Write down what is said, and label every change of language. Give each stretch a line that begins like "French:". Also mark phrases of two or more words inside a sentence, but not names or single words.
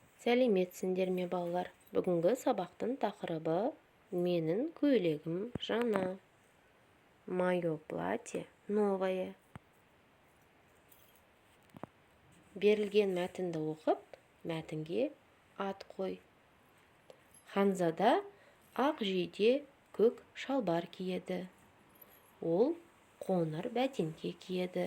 Kazakh: Сәлеметсіңдер ме балалар? Бүгінгі сабақтың тақырыбы менің көйлегім жаңа.
Russian: Мое платье новое.
Kazakh: Берілген мәтінді оқып, мәтінге ат қой. Ханзада ақ жейде көк шалбар киеді. Ол қоңыр бәтеңке киеді.